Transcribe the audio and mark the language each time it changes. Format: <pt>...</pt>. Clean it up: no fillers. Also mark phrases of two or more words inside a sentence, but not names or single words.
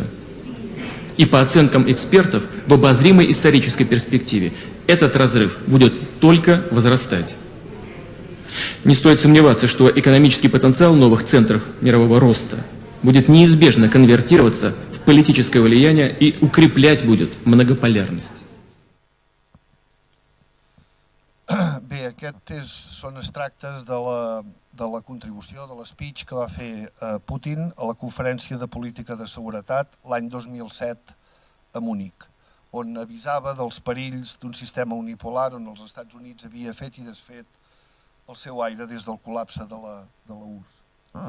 <ru>И по оценкам экспертов, в обозримой исторической перспективе этот разрыв будет только возрастать. Не стоит сомневаться, что экономический потенциал новых центров мирового роста будет неизбежно конвертироваться в политическое влияние и укреплять будет многополярность.</ru> <ca>Bé, aquests són extractes de la contribució, de l'espeech que va fer Putin a la Conferència de Política de Seguretat l'any 2007 a Munic, on avisava dels perills d'un sistema unipolar on els Estats Units havia fet i desfet el seu aire des del col·lapse de la URSS.</ca>